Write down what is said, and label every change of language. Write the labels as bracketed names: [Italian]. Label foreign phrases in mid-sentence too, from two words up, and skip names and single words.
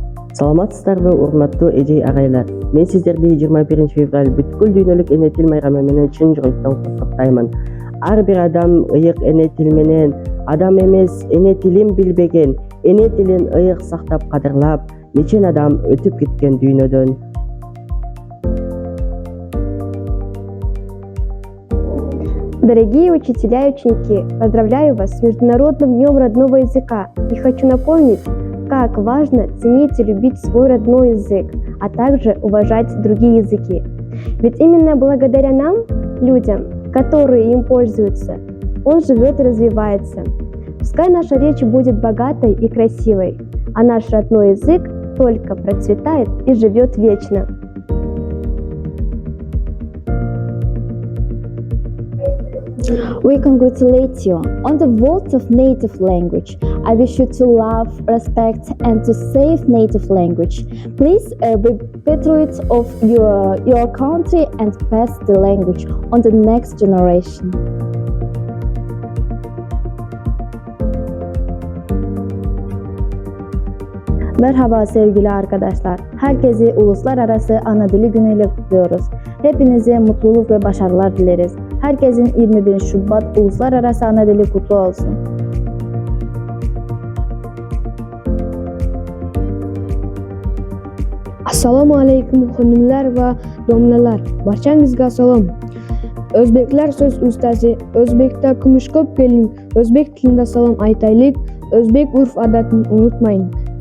[Kyrgyz] Саламатсыздарбы, урматтуу эжей агайлар. Мен сиздерди 21 февраль бүткүл дүйнөлүк эне тил майрамы менен чын жүрөктөн куттуктаймын. Ар бир адам ыйык эне тил менен адам эмес, эне тилин билбеген, эне тилин ыйык сактап кадырлап, нечен адам өтүп кеткен дүйнөдөн. [Russian] Дорогие учителя и ученики, поздравляю вас с Международным днем родного языка и хочу напомнить, как важно ценить и любить свой родной язык, а также уважать другие языки. Ведь именно благодаря нам, людям, которые им пользуются, он живет и развивается. Пускай наша речь будет богатой и красивой, а наш родной язык только процветает и живет вечно. [English] We congratulate you on the World of Native Language. I wish you to love, respect, and to save native language. Please be patriots of your country and pass the language on the next generation. [Turkish] Merhaba sevgili arkadaşlar. Herkesi Uluslararası Ana Dili Günü ile kutluyoruz. Hepinize mutluluk ve başarılar dileriz. Herkesin 21 Şubat Uluslararası Ana Dili kutlu olsun. [Uzbek] Assalomu alaykum xonimlar va domlalar. Barchangizga salom. O'zbeklar so'z ustasi, O'zbekda kumush ko'p keling, o'zbek tilida salom aytaylik, o'zbek urf-odatini unutmaylik.